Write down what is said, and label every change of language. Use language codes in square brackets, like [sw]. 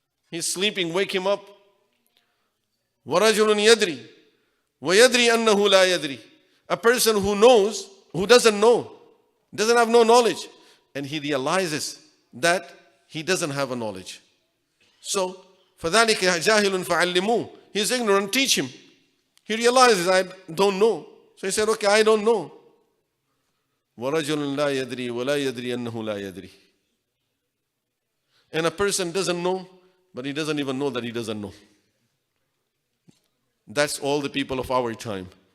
[en] He's sleeping, wake him up. [ar] وَرَجُلٌ يَدْرِي وَيَدْرِي أَنَّهُ لَا يَدْرِي. [en] A person who knows, who doesn't know, doesn't have no knowledge, and he realizes that he doesn't have a knowledge. [ar] So, فَذَلِكَ جَاهِلٌ فَعَلِّمُوهُ. [en] He's ignorant, teach him. He realizes, I don't know. So he said, okay, I don't know. [ar] وَرَجُلٌ لَا يَدْرِي وَلَا يَدْرِي أَنَّهُ لَا يَدْرِي. [en] And a person doesn't know, but he doesn't even know that he doesn't know. That's all the people of our time.